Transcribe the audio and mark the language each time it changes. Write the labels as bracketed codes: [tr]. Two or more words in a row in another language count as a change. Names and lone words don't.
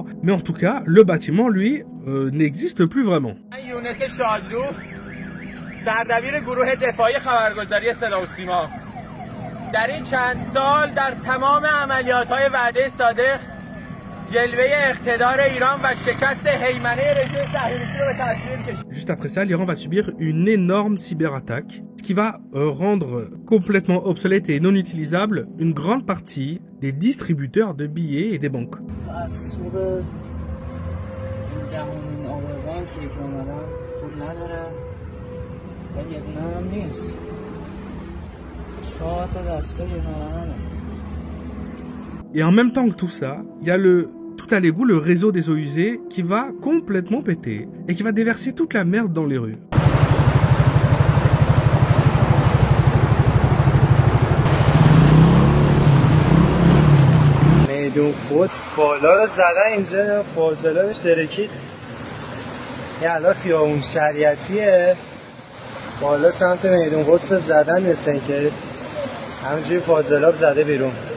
[fr] Mais en tout cas, le bâtiment, lui, n'existe plus vraiment. [fa] سردبیر گروه دفاعی خبرگزاری صدا و سیما در این چند سال در تمام عملیات‌های وعده صادق جلوه اقتدار ایران و شکست هیمنه رژیم صهیونیستی رو به تصویر کشید. [fr] Juste après ça, l'Iran va subir une énorme cyberattaque, ce qui va rendre complètement obsolète et non utilisable une grande partie des distributeurs de billets et des banques. Et en même temps que tout ça, il y a tout à l'égout, le réseau des eaux usées qui va complètement péter et qui va déverser toute la merde dans les rues. [fa] میدون قدس بالا رو زدن اینجا فاضلاب اشتراکی یه الان خیابون شریعتیه بالا سمت میدون قدس رو زدن مثل که همینجوری فاضلاب زده بیرون